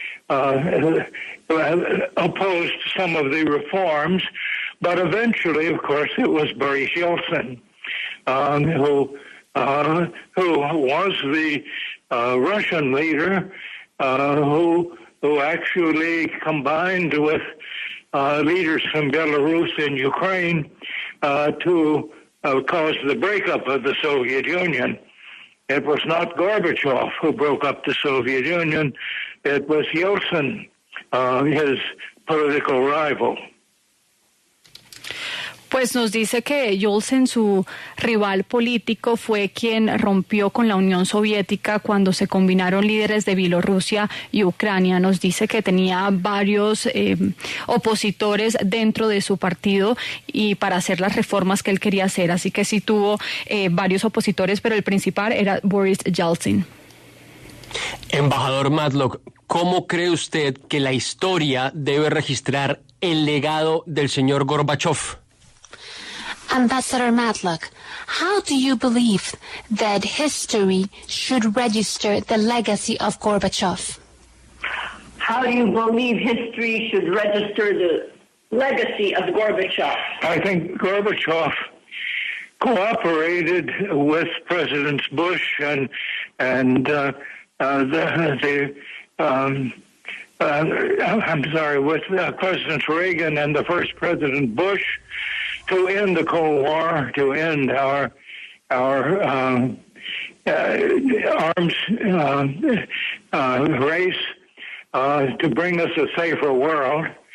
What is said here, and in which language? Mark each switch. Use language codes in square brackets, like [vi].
[en] Ligachev opposed some of the reforms, but eventually, of course, it was Boris Yeltsin who was the Russian leader who actually combined with leaders from Belarus and Ukraine to cause the breakup of the Soviet Union. It was not Gorbachev who broke up the Soviet Union. It was Yeltsin, his political rival. [es] Pues nos dice que Yeltsin, su rival político, fue quien rompió con la Unión Soviética cuando se combinaron líderes de Bielorrusia y Ucrania. Nos dice que tenía varios opositores dentro de su partido y para hacer las reformas que él quería hacer. Así que sí tuvo varios opositores, pero el principal era Boris Yeltsin. Embajador Matlock, ¿cómo cree usted que la historia debe registrar el legado del señor Gorbachov? [en] Ambassador Matlock, how do you believe that history should register the legacy of Gorbachev? How do you believe history should register the legacy of Gorbachev? I think Gorbachev cooperated with Presidents Bush and with Presidents Reagan and the first President Bush, to end the Cold War, to end our arms race, to bring us a safer world.